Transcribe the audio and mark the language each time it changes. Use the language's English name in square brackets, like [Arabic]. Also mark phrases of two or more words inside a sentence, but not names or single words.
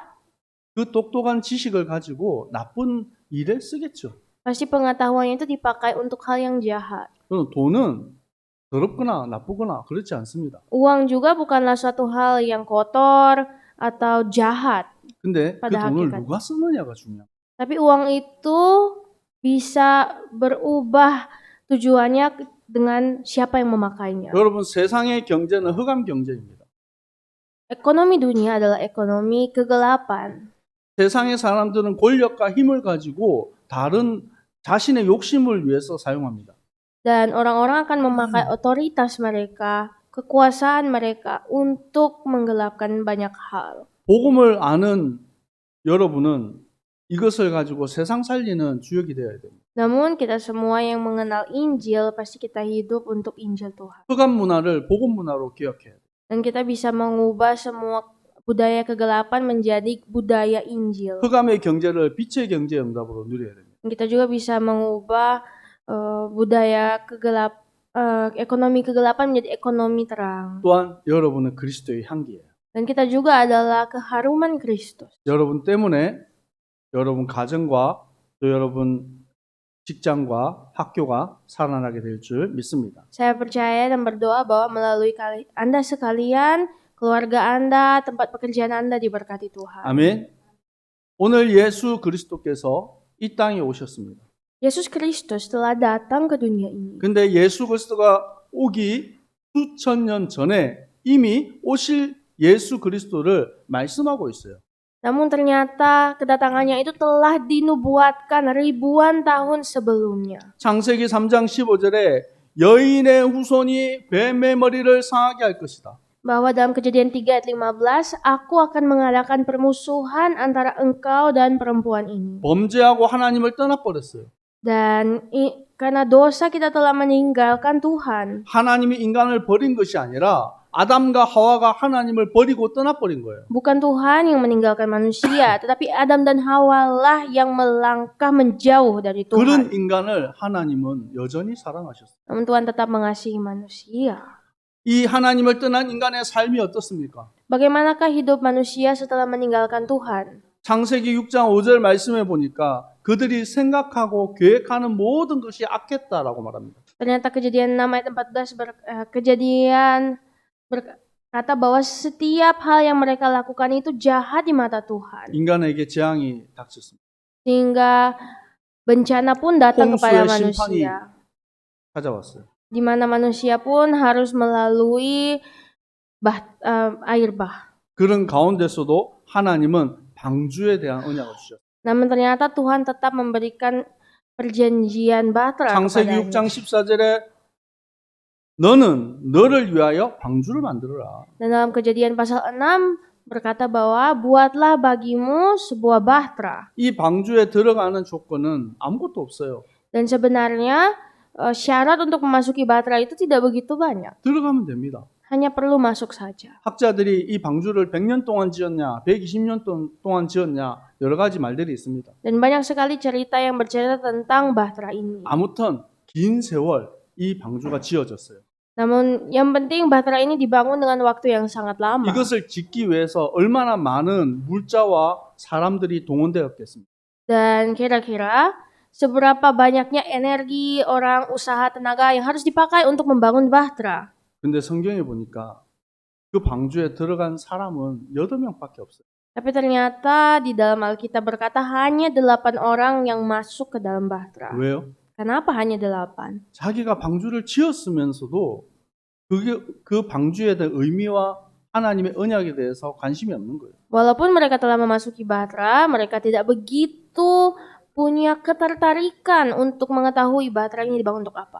[Korean] 그 똑똑한 지식을 가지고 나쁜 일에 쓰겠죠. [Indonesian] pasti pengetahuannya itu dipakai untuk hal yang jahat. [Korean] 그럼 돈은 더럽거나 나쁘거나 그렇지 않습니다. [Indonesian] Uang juga bukanlah suatu hal yang kotor atau jahat. [Korean] 근데 그 [Indonesian] pada [Korean] 돈을 [Indonesian] hakikat. [Korean] 누가 쓰느냐가 중요합니다. [Indonesian] Tapi uang itu bisa berubah tujuannya dengan siapa yang memakainya. [Korean] 여러분 세상의 경제는 흑암 경제입니다. [Indonesian] Ekonomi dunia adalah ekonomi kegelapan. [Korean] 세상의 사람들은 권력과 힘을 가지고 다른 자신의 욕심을 위해서 사용합니다. [Indonesian] Dan orang-orang akan memakai otoritas mereka, kekuasaan mereka untuk menggelapkan banyak hal. [Korean] 복음을 아는 여러분은 이것을 가지고 세상 살리는 주역이 되어야 됩니다. [Indonesian] Namun kita semua yang mengenal Injil pasti kita hidup untuk Injil Tuhan. [Korean] 흑암 문화를 복음 문화로 기억해야 돼요. [Indonesian] Dan kita bisa mengubah semua budaya kegelapan menjadi budaya Injil. [Korean] 흑암의 경제를 빛의 경제 응답으로 누려야 됩니다. [Indonesian] Dan kita juga bisa mengubah budaya ekonomi kegelapan menjadi ekonomi terang. [Korean] 또한 여러분은 그리스도의 향기예요. [Indonesian] Dan kita juga adalah keharuman Kristus. [Korean] 여러분 때문에 여러분 가정과 또 여러분 직장과 학교가 살아나게 될 줄 믿습니다. [Indonesian] Saya percaya dan berdoa bahwa melalui Anda sekalian, keluarga Anda, tempat pekerjaan Anda diberkati Tuhan. [Korean] 아멘. 오늘 예수 그리스도께서 이 땅에 오셨습니다. [Indonesian] Yesus Kristus telah datang ke dunia ini. [Korean] 근데 예수 그리스도가 오기 수천 년 전에 이미 오실 예수 그리스도를 말씀하고 있어요. [Indonesian] Namun ternyata kedatangannya itu telah dinubuatkan ribuan tahun sebelumnya. [Korean] 창세기 3장 15절에 여인의 후손이 뱀의 머리를 상하게 할 것이다. [Indonesian] Bahwa dalam Kejadian 3 ayat 15, aku akan mengadakan permusuhan antara engkau dan perempuan ini. [Korean] 범죄하고 하나님을 떠나버렸어요. [Indonesian] Dan karena dosa kita telah meninggalkan Tuhan. [Korean] 하나님이 인간을 버린 것이 아니라 아담과 하와가 하나님을 버리고 떠나버린 거예요. [Indonesian] Bukan Tuhan yang meninggalkan manusia, tetapi Adam dan Hawa lah yang melangkah menjauh dari [Korean] 그런 [Indonesian] Tuhan. [Korean] 인간을 하나님은 여전히 사랑하셨어요. [Indonesian] Namun Tuhan tetap mengasihi manusia. [Korean] 이 하나님을 떠난 인간의 삶이 어떻습니까? [Indonesian] Bagaimanakah hidup manusia setelah meninggalkan Tuhan? [Korean] 창세기 6장 5절 말씀해 보니까 그들이 생각하고 계획하는 모든 것이 악했다라고 말합니다. [Indonesian] Ternyata Kejadian 6 ayat 14 berkata bahwa setiap hal yang mereka lakukan itu jahat di mata Tuhan. [Korean] 인간에게 재앙이 닥쳤습니다. [Indonesian] Sehingga bencana pun datang kepada [Korean] 홍수의 심판이 [Indonesian] manusia. [Korean] 찾아왔어요. [Indonesian] Di mana manusia pun harus melalui air bah. [Korean] 그런 가운데서도 하나님은 방주에 대한 언약을 주셨어요. [Indonesian] Namun ternyata Tuhan tetap memberikan perjanjian bahtera [Korean] 창세기 [Indonesian] kepadanya. [Korean] 6장 14절에 너는 너를 위하여 방주를 만들어라. [Indonesian] Dan dalam Kejadian pasal 6 berkata bahwa buatlah bagimu sebuah bahtera. [Korean] 이 방주에 들어가는 조건은 아무것도 없어요. [Indonesian] Dan sebenarnya syarat untuk memasuki bahtera itu tidak begitu banyak. [Korean] 들어가면 됩니다. [Indonesian] Hanya perlu masuk saja. [Korean] 학자들이 이 방주를 100년 동안 지었냐, 120년 동안 지었냐 여러 가지 말들이 있습니다. [Indonesian] Dan banyak sekali cerita yang bercerita tentang bahtera ini. [Korean] 아무튼 긴 세월 이 방주가 지어졌어요. [Indonesian] Namun yang penting bahtera ini dibangun dengan waktu yang sangat lama. [Korean] 이것을 짓기 위해서 얼마나 많은 물자와 사람들이 동원되었겠습니까? [Indonesian] Dan kira-kira seberapa banyaknya energi, orang, usaha, tenaga yang harus dipakai untuk membangun bahtera. [Korean] 근데 성경에 보니까 그 방주에 들어간 사람은 8명밖에 없어요. [Indonesian] Tapi ternyata di dalam Alkitab berkata hanya 8 orang yang masuk ke dalam bahtera. [Korean] 왜요? [Indonesian] Kenapa hanya 8? [Korean] 자기가 방주를 지었으면서도 그 방주에 대한 의미와 하나님의 언약에 대해서 관심이 없는 거예요. [Indonesian] Walaupun mereka telah memasuki bahtera, mereka tidak begitu punya ketertarikan untuk mengetahui bahtera ini dibangun untuk apa.